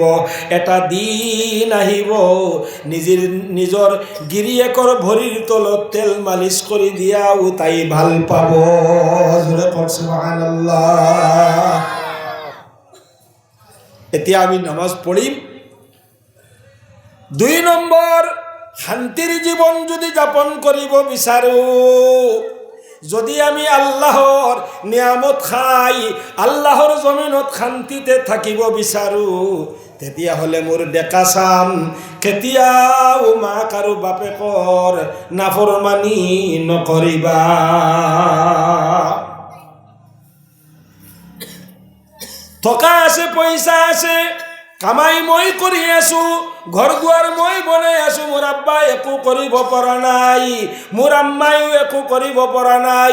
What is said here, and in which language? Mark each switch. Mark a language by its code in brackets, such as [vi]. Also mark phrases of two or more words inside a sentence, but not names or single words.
[as] এটা দিন আহিব নিজৰ গিৰিয়েকৰ ভৰিৰ তলত তেল মালিচ কৰি দিয়াও তাই ভাল পাব। জোৰে কওক সুবহানাল্লাহ। এতিয়া আমি নামাজ পঢ়িম। 2 নম্বৰ, শান্তিৰ জীৱন যদি যাপন কৰিব বিচাৰো, যদি আমি আল্লাহর নিয়ামত খাই, আল্লাহর জমিনত শান্তিতে থাকিব বিচাৰো, তেতিয়া হলে মোৰ ডেকা চাম কেতিয়াও মাক আৰু বাপেকৰ নাফৰমানি নকৰিবা। টকা আছে, পইচা আছে, কামাই মই কৰি আছো, ঘৰ দুৱাৰ মই বনাই আছো, মোৰ আব্বাই একো কৰিব পৰা নাই, মোৰ আম্মাইও একো কৰিব পৰা নাই।